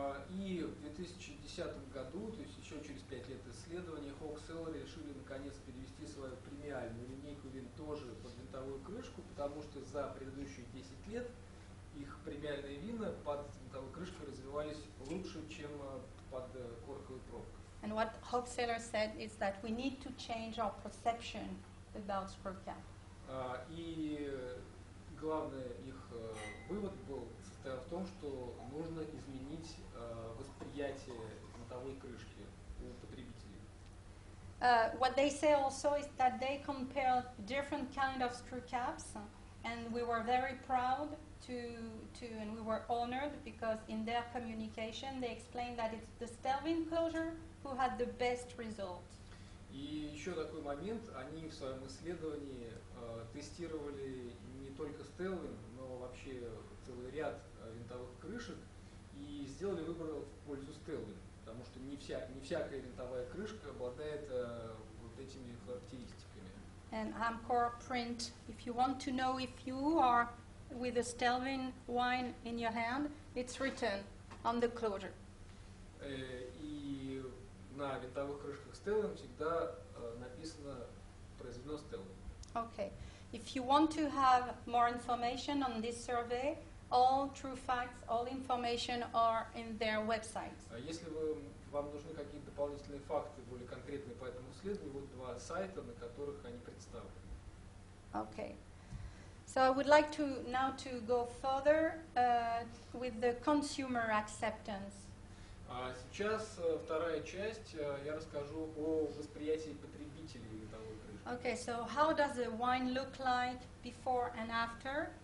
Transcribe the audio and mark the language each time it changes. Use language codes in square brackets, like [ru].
[ru] И в 2010 году, то есть еще через 5 лет исследований, Hochsteller решили наконец перевести свою премиальную линейку вин тоже под винтовую крышку, потому что за предыдущие 10 лет их премиальные вина под винтовой крышкой развивались лучше, чем под корковой пробкой. [en] And what Hochsteller said is that we need to change our perception about screw cap. [ru] И главный их вывод состоял в том, что нужно изменить восприятие винтовой крышки у потребителей. [en] What they say also is that they compare different kind of screw caps, and we were very proud and we were honored because in their communication they explained that it's the Stelvin closure who had the best result. [ru] И еще такой момент, они в своем исследовании тестировали не только Stelvin, но вообще целый ряд винтовых крышек и сделали выбор в пользу Stelvin, потому что не всякая винтовая крышка обладает вот этими характеристиками. [en] And Amcor print, if you want to know if you are with a Stelvin wine in your hand, it's written on the closure. [ru] И на винтовых крышках Stelvin всегда написано произведено Stelvin. [en] Okay. If you want to have more information on this survey, all true facts, all information are in their website. [ru] Если вам нужны какие-то дополнительные факты, более конкретные по этому исследованию, вот 2 сайта, на которых они представлены. [en] Okay. So I would like to now to go further with the consumer acceptance. [ru] Сейчас вторая часть, я расскажу о восприятии потребителей винтовой крышки. [en] Okay, so how does the wine look like before and after?